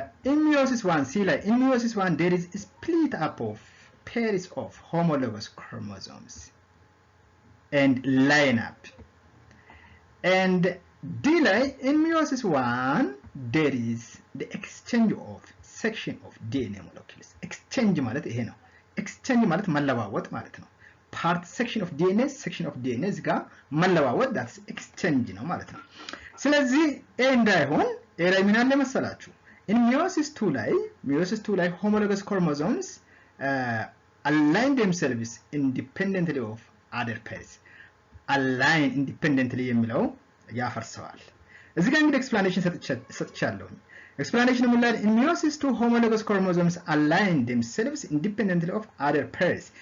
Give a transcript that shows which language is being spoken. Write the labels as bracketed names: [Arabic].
[English] In meiosis I C ላይ in meiosis I there is a split up of pairs of homologous chromosomes and line up. And D ላይ in meiosis I there is the exchange of section of DNA molecules. [Amharic] Exchange ማለት ይሄ ነው። Exchange ማለት መለዋወጥ ማለት ነው። [English] Part section of DNA [Amharic] እዚህ ጋር መለዋወጥ [English] that's exchange [Amharic] ነው ማለት ነው። ስለዚህ A እንዳይሆን A ላይ ምን አለ መሰላችሁ? [English] In meiosis II ላይ homologous chromosomes align themselves independently of other pairs. Align independently [Amharic] የሚለው ያፈርሰዋል። እዚህ ጋር እንግዲህ [English] explanation [Amharic] ሰጥቻለሁ። [English] Explanation in meiosis II homologous chromosomes align themselves independently of other pairs.